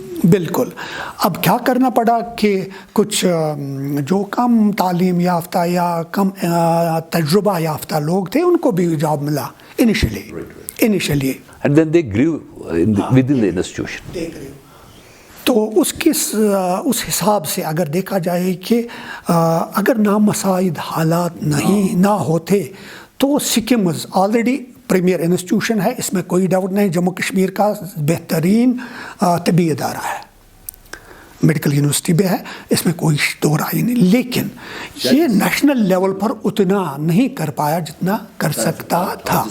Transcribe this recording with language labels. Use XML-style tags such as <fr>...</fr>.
<ur>بالکل۔ اب کیا کرنا پڑا کہ کچھ جو کم تعلیم یافتہ یا کم تجربہ یافتہ لوگ تھے ان کو بھی جاب ملا initially,</ur> <en>and then they grew within the institution.</en> <ur>تو اس حساب سے اگر دیکھا جائے کہ اگر نامساعد حالات نہ ہوتے تو سکمز آلریڈی پریمیئر انسٹیٹیوشن ہے، اس میں کوئی ڈاؤٹ نہیں، جموں کشمیر کا بہترین طبی ادارہ ہے، میڈیکل یونیورسٹی بھی ہے، اس میں کوئی دو رائے نہیں، لیکن یہ نیشنل لیول پر اتنا نہیں کر پایا جتنا کر سکتا تھا،</ur>